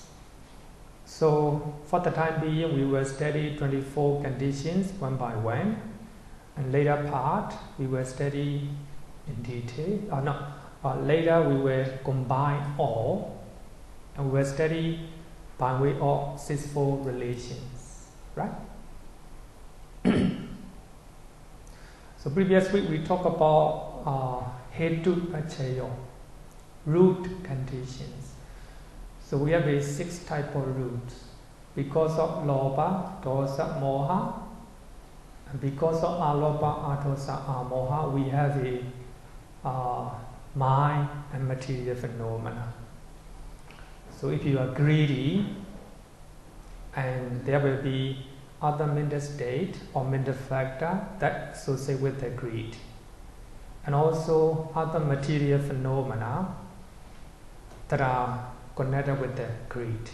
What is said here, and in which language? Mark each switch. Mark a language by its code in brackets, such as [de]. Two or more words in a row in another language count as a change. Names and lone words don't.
[en] So for the time being, we will study 24 conditions one by one, and later part we will study in detail. Later we will combine all, and we will study by way of 6-4 relations, right? So previous week we talked about [pi] hetu paccaya, [en] root conditions. So we have 6 type of roots. Because of [pi] lobha, dosa, moha, [en] And because of [pi] alopa, atosa, amoha, [en] we have a mind and material phenomena. So if you are greedy, and there will be other mental state or mental factor that associate with the greed, and also other material phenomena that are connected with the greed.